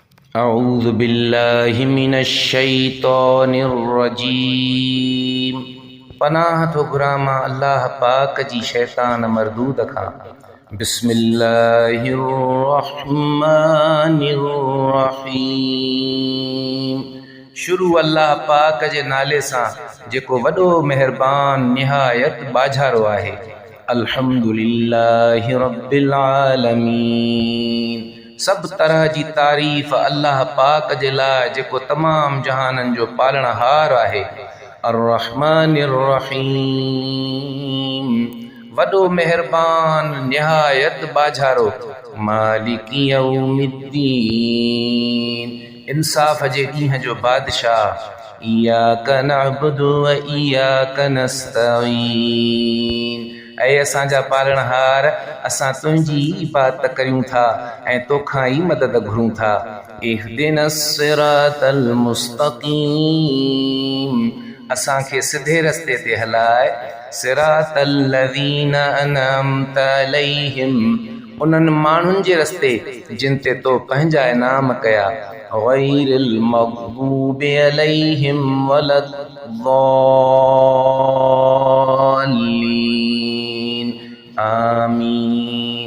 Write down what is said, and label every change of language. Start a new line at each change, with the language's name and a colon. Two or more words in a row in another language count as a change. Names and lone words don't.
Arabic: أعوذ بالله من الشيطان الرجيم
Sindhi: पनाह थो घुरां मां अल्लाह पाक जी शैतान मरदूद खां।
Arabic: بسم الله الرحمن الرحيم.
Sindhi: शुरू अल्लाह पाक जे नाले सां जेको वॾो मेहरबान निहायत बाझारो आहे।
Arabic: الحمد لله رب العالمين.
Sindhi: सब तरह जी तारीफ़ अल्लाह पाक जे लाइ जेको तमाम जहाननि जो पालणहार आहे।
Arabic: الرحمن الرحيم,
Sindhi: वॾो मेहरबान निहायत बाझारो।
Arabic: مالك يوم الدين,
Sindhi: इंसाफ़ जे ॾींहं जो बादशाह।
Arabic: إياك نعبد وإياك نستعين,
Sindhi: ऐ असांजा पालणहार, असां तुंहिंजी इबादत करियूं था ऐं तोखां ई मदद घुरूं था।
Arabic: اهدنا الصراط المستقيم,
Sindhi: असांखे सिधे रस्ते ते हलाए।
Arabic: صراط الذين أنعمت عليهم,
Sindhi: उन्हनि माण्हुनि जे रस्ते जिन ते तो पंहिंजा इनाम कया।
Arabic: غير المغضوب عليهم ولا الضالين، آمين.